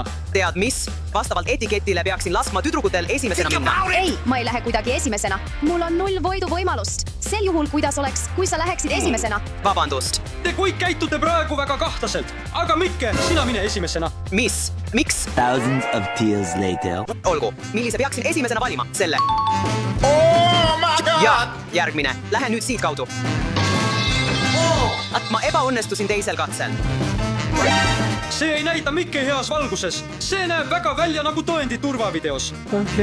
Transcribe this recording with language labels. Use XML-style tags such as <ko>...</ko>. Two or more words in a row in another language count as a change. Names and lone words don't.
<et>Tead mis? Vastavalt etiketile peaksin laskma tüdrukutel esimesena minna. Ei, ma ei lähe kuidagi esimesena. Mul on 0 võidu võimalust. Sel juhul, kuidas oleks, kui sa läheksid esimesena? Vabandust. Te kõik käitute praegu väga kahtlaselt. Aga Mikke, sina mine esimesena. Mis? Miks?</et> <en>Thousands of tears later.</en> <et>Olgu, millise peaksin esimesena valima? Selle. Ja, järgmine. Lähen nüüd siit kaudu. Ma ebaõnnestusin teisel katsel. See ei näita Mikke heas valguses. See näeb väga välja nagu tõendid turvavideos.</et>